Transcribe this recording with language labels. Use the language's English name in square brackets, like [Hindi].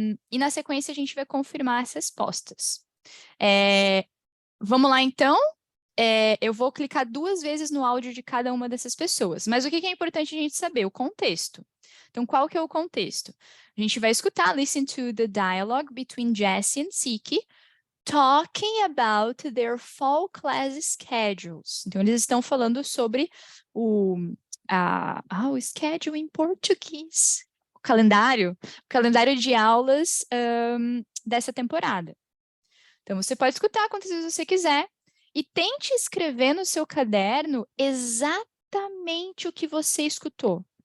[Portuguese] E na sequência a gente vai confirmar as respostas. Vamos lá, então. Eu vou clicar 2 vezes no áudio de cada uma dessas pessoas. Mas o que é importante a gente saber? O contexto. Então, qual que é o contexto? A gente vai escutar, [English] listen to the dialogue between Jessie and Siki, talking about their fall class schedules. [Portuguese] Então, eles estão falando sobre o schedule em português. O calendário de aulas dessa temporada. Então, você pode escutar quantas vezes você quiser e tente escrever no seu caderno exatamente o que você escutou.